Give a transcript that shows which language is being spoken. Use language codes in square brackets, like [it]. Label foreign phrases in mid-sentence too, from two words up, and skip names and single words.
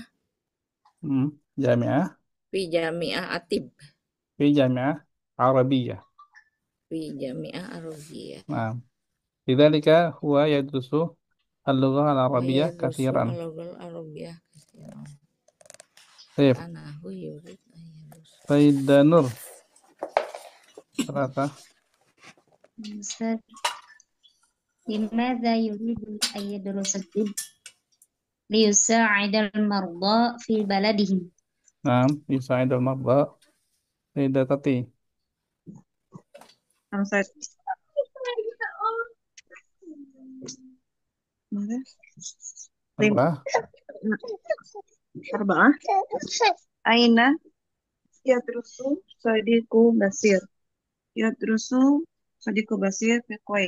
[ar] Jami'ah. في جامعة طب في جامعة عربية. في جامعة عربية Nah, لذلك هو يدرس اللغة wa al-arabiyyah yadrusu katsiran. اللغة العربية كثيرا. Tayyib. أنه يريد أن يدرس. Sayyidah Nur. Terasa. Ustaz, لماذا يريد أن يدرس الطب؟ ليساعد المرضى في بلدهم. Nah, يساعد المرضى. Sayyidah Tati. Hamzat. ماذا؟ ريم. أربعة. أربعة. أين يدرس صديق بصير؟ يدرس صديق بصير في الكويت.